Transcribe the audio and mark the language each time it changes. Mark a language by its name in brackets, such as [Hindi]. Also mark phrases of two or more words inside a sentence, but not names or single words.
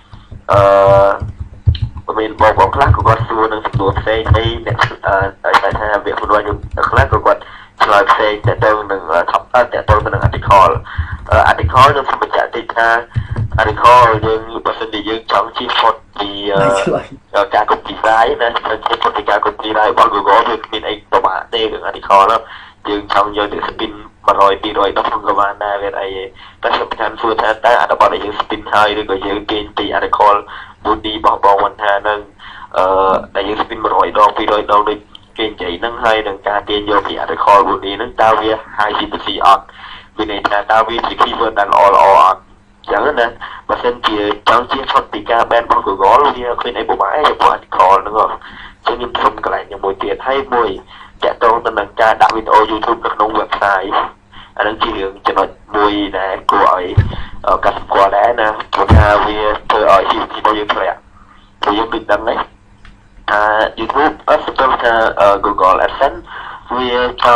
[Khmer] មានបងខ្លះក៏គាត់សួរនឹងចំនួនផ្សេងអីអ្នកតែថាវាខ្លួនខ្ញុំខ្លះក៏គាត់ឆ្លើយផ្សេងតាក់ទងនឹងតាក់ទងទៅនឹង article ខ្ញុំសូមបញ្ជាក់តិចថា article យើងបើសិនជាយើងចង់ជិះផុតពីការ copyright ណាជិះផុតពីការ copyright របស់ Google វាគ្មានអីទៅបាក់ទេរឿង article ហ្នឹងយើងចង់យកទៅ spin 100 200ដល់ក្នុងក៏បានដែរវាអីតែសំខាន់សួរថាតើអត្ថបទដែលយើង spin ហើយឬក៏យើងទាញ ពី [English] article body [Khmer] របស់បងវណ្ណថានឹងដែលយើង spin 100 ដង200ដងដូចគេនិយាយហ្នឹងហើយនឹងការទាញយកពី [English] article body [Khmer] ហ្នឹង តើវា [English] high CPC [Khmer] អត់វាន័យថាតើវាជា keyword ដែលល្អអត់ចឹងណាបើសិនជាចង់ជៀសផុតពីការ ban របស់ Google វាឃើញអីពិបាកយក article ហ្នឹងចឹងខ្ញុំសុំកន្លែងមួយទៀតហើយមួយតាក់ទងទៅនឹងការដាក់វីដេអូ YouTube នៅក្នុង website អានឹងជារឿងចំណុចមួយដែលគួរឲ្យកត់សម្គាល់ដែរណាព្រោះថាវាធ្វើឲ្យ CPC របស់យើងធ្លាក់ព្រោះយើងដឹងហ្នឹងថា YouTube ស្ទើរថា Google AdSense វា